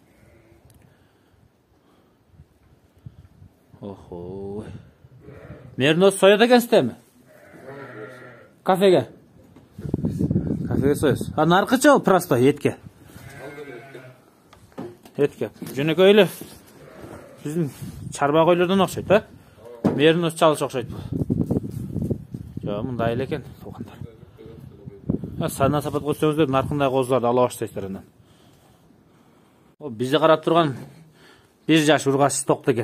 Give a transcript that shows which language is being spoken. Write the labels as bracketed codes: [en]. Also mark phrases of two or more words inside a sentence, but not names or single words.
[kk] Охой. Меринос сояды екенсіздер ме? Кафеге? Кафеге союз. А нарқыча ол простой етке. Етке. [ky] Жөнөкөй эле биздин чарба койлордон окшойт, а? Меринос чалыш окшойт бул. Жок, мындай эле экен, туугандар. Сана сапат койсоңуздар, наркындай козуларды ала баштайсыздар андан. О, бизди карап турган 1 жаш ургаш токто экен.